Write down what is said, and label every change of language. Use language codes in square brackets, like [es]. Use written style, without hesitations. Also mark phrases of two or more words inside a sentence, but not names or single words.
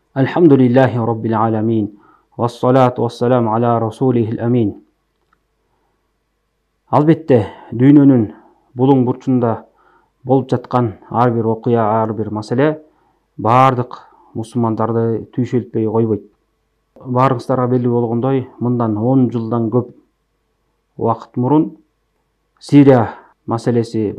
[ar] الحمد لله رب العالمين والصلاة والسلام على رسوله الأمين. [ky] Alбетте, дүйнөнүн булуң бурчунда болуп жаткан ар бир окуя, ар бир маселе баардык мусулмандарды түйшөлтпөй койбойт. Баарыңыздарга белгилүү болгондой, мындан 10 жылдан көп убакыт мурун Сирия маселеси